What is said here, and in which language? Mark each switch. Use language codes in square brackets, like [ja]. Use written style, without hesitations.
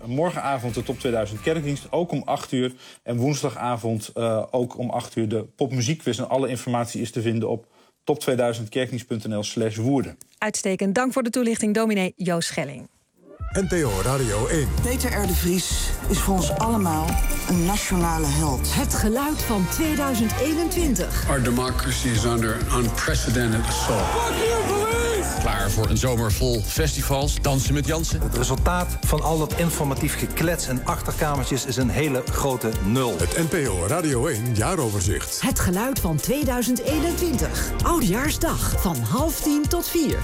[nl] Morgenavond de top 2000 kerkdienst, ook om 8 uur. En woensdagavond ook om 8 uur de popmuziekquiz. En alle informatie is te vinden op top2000kerkdienst.nl/woerden. Uitstekend. Dank voor de toelichting, dominee Joost Schelling. NPO Radio 1. Peter R. de Vries is voor ons allemaal een nationale held. Het geluid van 2021. [en] Our democracy is under unprecedented assault. Fuck you, police! [nl] Klaar voor een zomer vol festivals. Dansen met Jansen. Het resultaat van al dat informatief geklets en achterkamertjes is een hele grote nul. Het NPO Radio 1 jaaroverzicht. Het geluid van 2021. Oudejaarsdag van 9:30 tot 16:00.